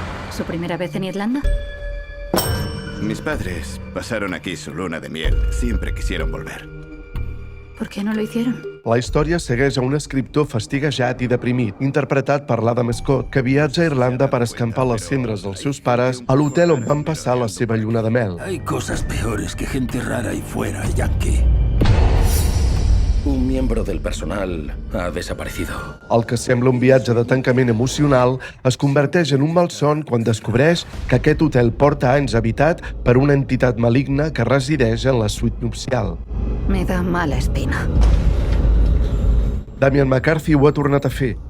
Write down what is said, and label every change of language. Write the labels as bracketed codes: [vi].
[es] ¿Su primera vez en Irlanda? Mis padres pasaron aquí su luna de miel. Siempre quisieron volver. ¿Por qué no lo hicieron? [ca] La història segueix a un escriptor fastiguejat i deprimit, interpretat per l'Adam Scott, que viatja a Irlanda per escampar les cendres dels seus pares a l'hotel on van passar la seva lluna de mel. [es] Hay cosas peores que gente rara ahí fuera, Yankee. Un miembro del personal ha desaparecido. [ca] El que sembla un viatge de tancament emocional es converteix en un malson quan descobreix que aquest hotel porta anys habitat per una entitat maligna que resideix en la suite nupcial. [es] Me da mala espina. [ca] Damian McCarthy ho ha tornat a fer.